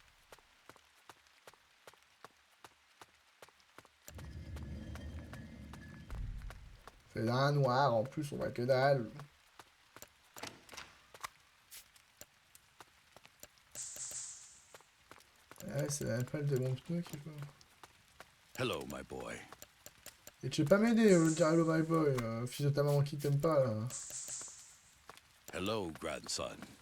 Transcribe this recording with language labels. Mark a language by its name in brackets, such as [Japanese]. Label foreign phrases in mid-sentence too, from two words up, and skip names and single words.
[French] C'est un noir, en plus on voit que dalle. Ouais, c'est même pas le démon de pneu qu'il faut. [English] Hello, my boy. [French] Et tu veux pas m'aider, le dire [English] hello my boy, [French] fils de ta maman qui t'aime pas là. [English] Hello, grandson.